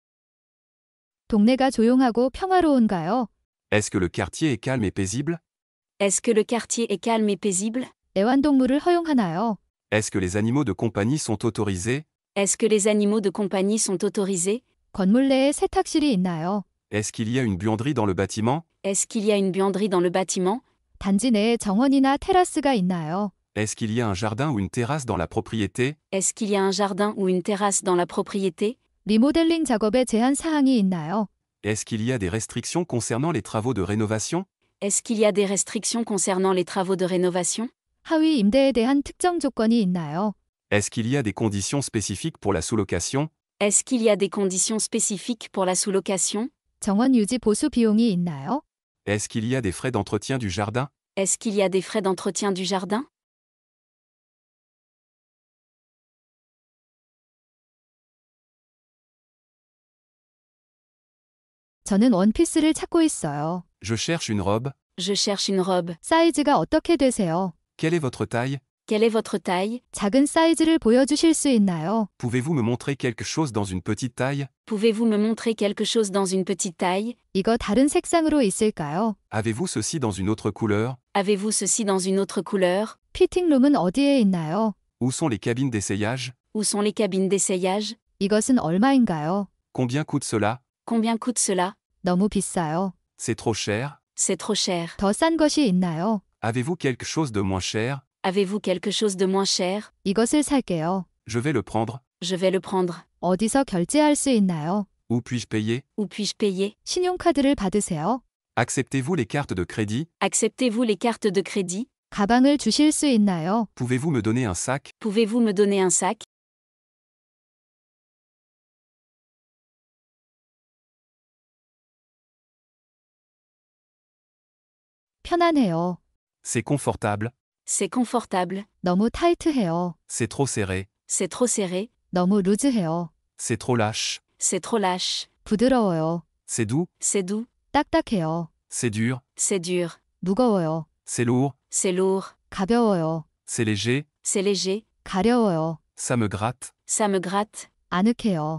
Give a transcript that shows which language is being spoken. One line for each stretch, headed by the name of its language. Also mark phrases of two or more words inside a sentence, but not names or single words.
Korean: 동네가 조용하고 평화로운가요?
French: Est-ce que le quartier est calme et paisible? Est-ce que le quartier est calme et paisible?
Korean: 애완동물을 허용하나요?
French: Est-ce que les animaux de compagnie sont autorisés? Est-ce que les animaux de compagnie sont autorisés?
Korean: 건물 내에 세탁실이 있나요?
French: Est-ce qu'il y a une buanderie dans le bâtiment? Est-ce qu'il y a une buanderie dans le bâtiment?
Korean: 단지 내에 정원이나 테라스가 있나요?
French: Est-ce qu'il y a un jardin ou une terrasse dans la propriété? Est-ce qu'il y a un jardin ou une terrasse dans la propriété?
Korean: 리모델링 작업에 제한 사항이 있나요?
French: Est-ce qu'il y a des restrictions concernant les travaux de rénovation? Est-ce qu'il y a des restrictions concernant les travaux de rénovation?
Korean: 하위 임대에 대한 특정 조건이 있나요?
French: Est-ce qu'il y a des conditions spécifiques pour la sous-location? Est-ce qu'il y a des conditions spécifiques pour la sous-location?
Korean: 정원 유지 보수 비용이 있나요?
French: Est-ce qu'il y a des frais d'entretien du jardin? Est-ce qu'il y a des frais d'entretien du jardin?
Korean: 저는 원피스를 찾고 있어요.
French: Je cherche une robe. Je cherche une robe.
Korean: 사이즈가 어떻게 되세요?
French: Quelle est votre taille? Quelle est votre taille?
Korean: 작은 사이즈를 보여주실 수 있나요?
French: Pouvez-vous me montrer quelque chose dans une petite taille? Pouvez-vous me montrer quelque chose dans une petite taille?
Korean: 이거 다른 색상으로 있을까요?
French: Avez-vous ceci dans une autre couleur? Avez-vous ceci dans une autre couleur?
Korean: 피팅룸은 어디에 있나요?
French: Où sont les cabines d'essayage? Où sont les cabines d'essayage?
Korean: 이것은 얼마인가요?
French: Combien coûte cela? Combien coûte cela?
Korean: 너무 비싸요.
French: C'est trop cher? C'est trop cher.
Korean: 더 싼 것이 있나요?
French: Avez-vous quelque chose de moins cher? Avez-vous quelque chose de moins cher?
Korean: 이것을 살게요.
French: Je vais le prendre. Je vais le prendre.
Korean: 어디서 결제할 수 있나요?
French: Où puis-je payer? Où puis-je payer?
Korean: 신용카드를 받으세요.
French: Acceptez-vous les cartes de crédit? Acceptez-vous les cartes de crédit?
Korean: 가방을 주실 수 있나요?
French: Pouvez-vous me donner un sac? Pouvez-vous me donner un sac?
Korean: 편안해요.
French: C'est confortable. C'est confortable.
Korean: 너무 타이트해요.
French: C'est trop serré. C'est trop serré.
Korean: 너무 루즈해요.
French: C'est trop lâche. C'est trop lâche.
Korean: 부드러워요.
French: C'est doux. C'est doux.
Korean: 딱딱해요.
French: C'est dur. C'est dur.
Korean: 무거워요.
French: C'est lourd. C'est lourd.
Korean: 가벼워요.
French: C'est léger. C'est léger.
Korean: 가려워요.
French: Ça me gratte. Ça me gratte.
Korean: 아늑해요.